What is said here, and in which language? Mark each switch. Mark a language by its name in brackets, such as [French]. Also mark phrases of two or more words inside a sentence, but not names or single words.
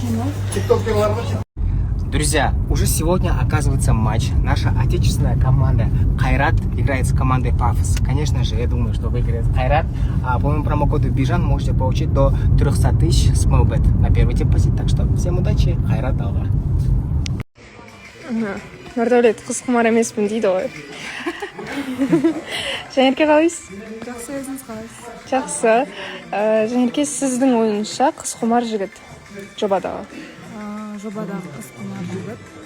[Russian] Друзья, уже сегодня оказывается матч. Наша отечественная команда Кайрат играет с командой Пафос. Конечно же, я думаю, что выиграет Кайрат. А по моему промокоду Бижан можете получить до 300 тысяч с Мэлбет на первый депозит. Так что всем удачи, [Kazakh] Кайрат алға. Нұрдәулет, қыз құмар емеспін дейді ғой. Жанерке қалайсыз? Жақсы, өзіңіз қалайсыз? Жақсы. Жанерке, сіздің ойыңызша қыз құмар жігіт жобадағы? Жобадағы қыз құмар жігіт.